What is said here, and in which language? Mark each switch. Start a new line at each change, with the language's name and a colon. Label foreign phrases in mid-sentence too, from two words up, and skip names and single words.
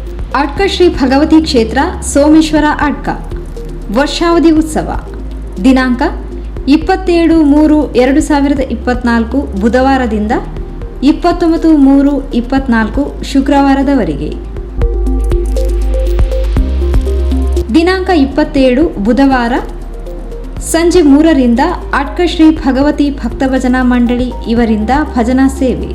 Kannada: ಅಡ್ಕ ಶ್ರೀ ಭಗವತಿ ಕ್ಷೇತ್ರ ಸೋಮೇಶ್ವರ ಅಡ್ಕ ವರ್ಷಾವಧಿ ಉತ್ಸವ ದಿನಾಂಕ 27/3/2024 ಬುಧವಾರದಿಂದ 29/3/24 ಶುಕ್ರವಾರದವರೆಗೆ. ದಿನಾಂಕ 27 ಬುಧವಾರ ಸಂಜೆ 3ರಿಂದ ಅಡ್ಕ ಶ್ರೀ ಭಗವತಿ ಭಕ್ತಭಜನಾ ಮಂಡಳಿ ಇವರಿಂದ ಭಜನಾ ಸೇವೆ.